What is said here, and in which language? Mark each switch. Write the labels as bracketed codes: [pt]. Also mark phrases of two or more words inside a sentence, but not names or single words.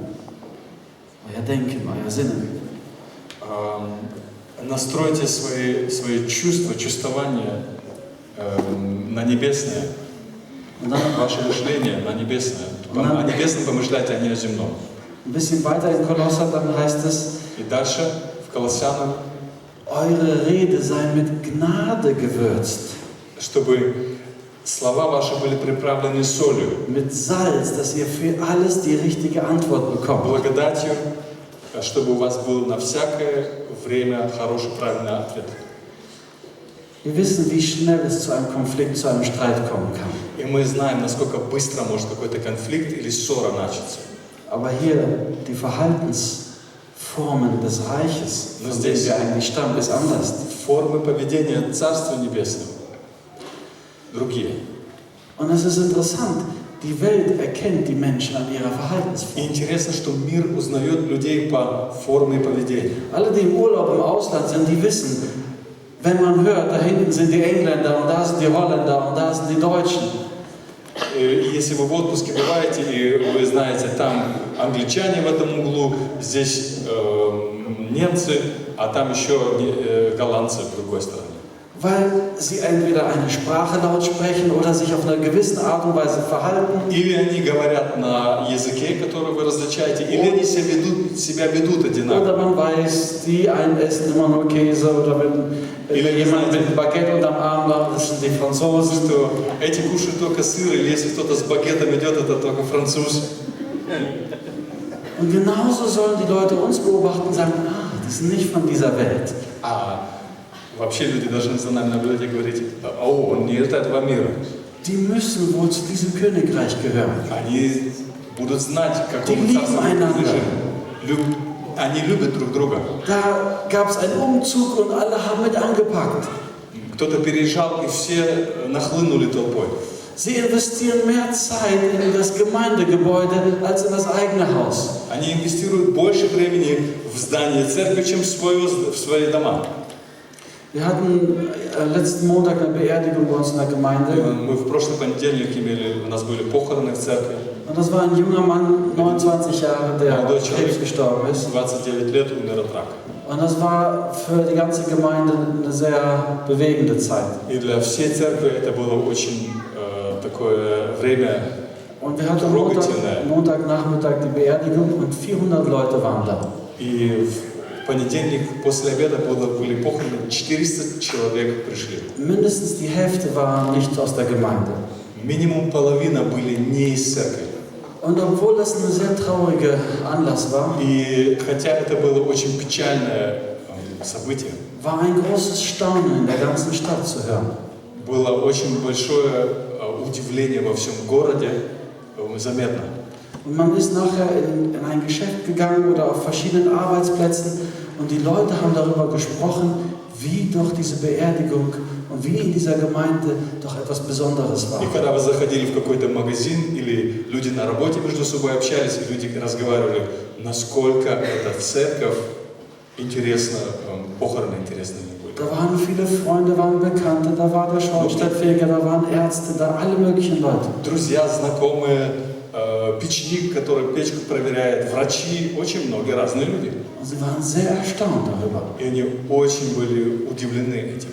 [de] Euer Denken, euer Sinnen. [ru] Настройте свои чувства, чувствования на небесное, [de] Und dann [ru] ваше мышление на небесное. Да. О небесном помышляйте, а не о земном. [de] ein bisschen weiter in Kolosser, dann heißt es, [ru] И дальше в Колоссянам, [de] eure Rede sei mit Gnade gewürzt, [ru] чтобы слова ваши были приправлены солью, [de] mit Salz, dass ihr für alles die richtige Antwort bekommt. [ru] благодатью, чтобы у вас был на всякое время хороший, правильный ответ. [de] Wir wissen, wie schnell es zu einem Konflikt, zu einem Streit kommen kann. [ru] И мы знаем, насколько быстро может какой-то конфликт или ссора начаться. [de] Aber hier die Verhaltensformen des Reiches, von denen wir eigentlich stammen, ist anders. [ru] Формы поведения Царства Небесного другие. [de] Und es ist interessant, die Welt erkennt die Menschen an ihrer [ru] И [de] Verhaltensform. [ru] интересно, что мир узнает людей по форме поведения. [de] Alle, die im Urlaub im Ausland sind, die wissen, wenn man hört, da hinten sind die Engländer und da sind die Holländer und da sind die Deutschen. [ru] И если вы в отпуске бываете, и вы знаете, там англичане в этом углу, здесь немцы, а там еще голландцы в другой стороне. [de] Weil sie entweder eine Sprache laut sprechen oder sich auf eine gewisse Art und Weise verhalten. [ru] Или они говорят на языке, который вы различаете, или они себя ведут одинаково. [de] Oder man weiß, die einen essen immer nur Käse oder wenn jemand mit einem Baguette unterm Arm macht, das sind die Franzosen. [ru] Что эти кушают только сыр, или если кто-то с багетом идет, это только француз. [de] Und genauso sollen die Leute uns beobachten und sagen, die sind nicht von dieser Welt. [ru] Вообще люди должны за нами наблюдать и говорить, о, он не из этого мира. [de] Die müssen wohl zu diesem Königreich gehören. [ru] Они будут знать, как [de] Die lieben einander. [ru] Они любят друг друга. [de] Da gab es einen Umzug und alle haben mit angepackt. [ru] Кто-то переезжал, и все нахлынули толпой. [de] Sie investieren mehr Zeit in das Gemeindegebäude als in das eigene Haus. [ru] Они инвестируют больше времени в здание церкви, чем в свои дома. [de] Wir hatten letzten Montag eine Beerdigung bei uns in der Gemeinde. [ru] Мы в прошлый понедельник у нас были похороны в церкви. [de] Und das war ein junger Mann, 29 Jahre, der an Krebs gestorben ist. [ru] 29 лет, умер от рака. [de] Und das war für die ganze Gemeinde eine sehr bewegende Zeit. [ru] И для всей церкви это было очень такое время. [de] Und wir hatten Montagnachmittag die Beerdigung und 400 Leute waren da. [ru] И в понедельник после обеда были похороны, 400 человек пришли. [de] Mindestens die Hälfte war nicht aus der Gemeinde. [ru] Минимум половина были не из церкви. [de] Und obwohl das ein sehr trauriger Anlass war, [ru] И хотя это было очень печальное событие, [de] war ein großes Staunen in der ganzen Stadt zu hören. [ru] было очень большое удивление во всем городе, заметно. [de] Und man ist nachher in ein Geschäft gegangen oder auf verschiedenen Arbeitsplätzen und die Leute haben darüber gesprochen, wie doch diese Beerdigung und wie in dieser Gemeinde doch etwas Besonderes war. [ru] И когда вы заходили в какой-то магазин или люди на работе между собой общались, и люди разговаривали, насколько эта церковь интересна, похороны интересны были. [de] Da waren viele Freunde, waren Bekannte, da war der Schornsteinfeger, da waren Ärzte, da alle möglichen Leute. [ru] Друзья, знакомые, печник, который печку проверяет, врачи, очень многие разные люди. [de] Und sie waren sehr erstaunt darüber. [ru] И они очень были удивлены этим.